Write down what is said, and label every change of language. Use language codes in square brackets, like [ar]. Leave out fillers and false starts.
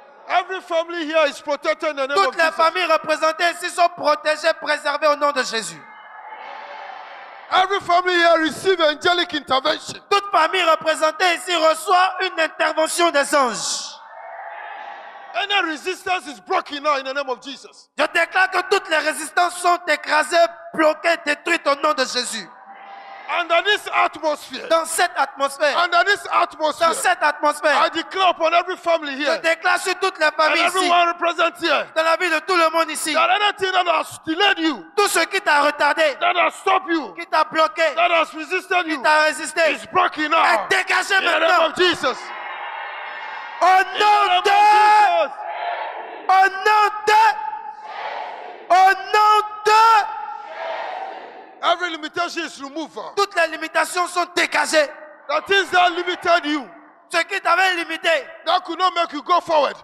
[en] Every family here is protected in the name [fr] Toutes [en] of [fr] les [en] Jesus. [fr] familles représentées ici sont protégées, préservées au nom de Jésus. [en] Every family here receive angelic intervention. [fr] Toute famille représentée ici reçoit une intervention des anges. [en] Any resistance is broken now in the name of Jesus. [fr] Je déclare que toutes les résistances sont écrasées, bloquées, détruites au nom de Jésus. [en] Under this atmosphere, [fr] Dans cette atmosphère, [en] under this atmosphere, [fr] dans cette atmosphère, [en] I declare upon every family [fr] je [en] here [fr] déclare sur toutes les [en] and [fr] familles ici, [en] everyone represented here [fr] dans la vie de tout le monde ici, [en] that anything that has delayed you, [fr] tout ce qui t'a retardé, [en] that has stopped you, [fr] qui t'a bloqué, [en] that has resisted [fr] qui [en] you, [fr] t'a résisté, [en] is broken now. [fr] est dégagé [en] In the name [fr] maintenant. [en] of Jesus. [fr] Au [en] In the [fr] nom [en] name [fr] de, [en] of [fr] au nom de, au nom de, [en] Every limitation is removed. [fr] toutes les limitations sont dégagées. [en] The things that limited you, [fr] Ce qui t'avait limité, [en] that could not make you go forward.